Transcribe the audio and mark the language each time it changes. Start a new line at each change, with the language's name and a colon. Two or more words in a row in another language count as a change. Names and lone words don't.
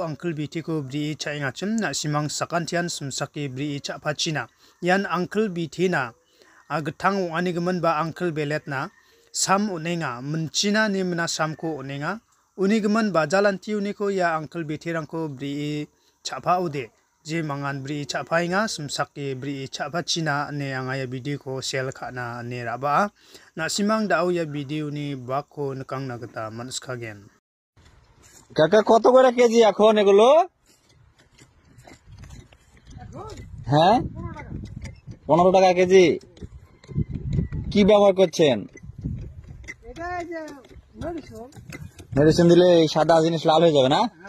Garo: uncle BT ko bri chainga chim na simang sakantian sumsaki bri chapachina yan uncle BT na agatang wani gemen ba uncle belet na sam unenga menchina ni mena sam ko unenga unigemen bajalanti uniko ya uncle BT rangko bri chapa ude je mangan bri chapainga sumsaki bri chapachina ne angaya video ko sel khana ne raba na simang dau ya video ni bako nakang nagata manskagen
Bangla: কাকা কত করে কেজি এখন এগুলো? হ্যাঁ 15 টাকা কেজি। কি ব্যবহার করছেন? মেডিসিন দিলে এই সাদা জিনিস লাল হয়ে যাবে না?